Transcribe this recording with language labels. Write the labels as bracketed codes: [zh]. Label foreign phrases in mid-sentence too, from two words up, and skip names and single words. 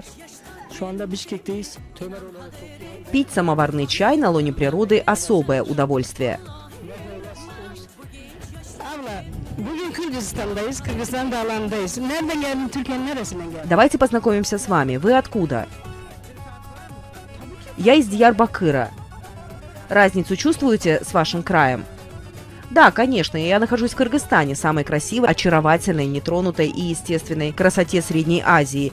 [tr] Şu anda Bişkek'teyiz. Tömer olarak [ru] Пить самоварный чай на лоне природы – особое удовольствие. [tr] Abla, bugün Kırgızistan'dayız. Kırgızistan dağlarındayız. Nereden geldin? Türkiye'nin neresinden geldin? [ru] Давайте познакомимся с вами. Вы откуда? Я из Диярбакыра. Разницу чувствуете с вашим краем? Да, конечно, я нахожусь в Кыргызстане, самой красивой, очаровательной, нетронутой и естественной красоте Средней Азии.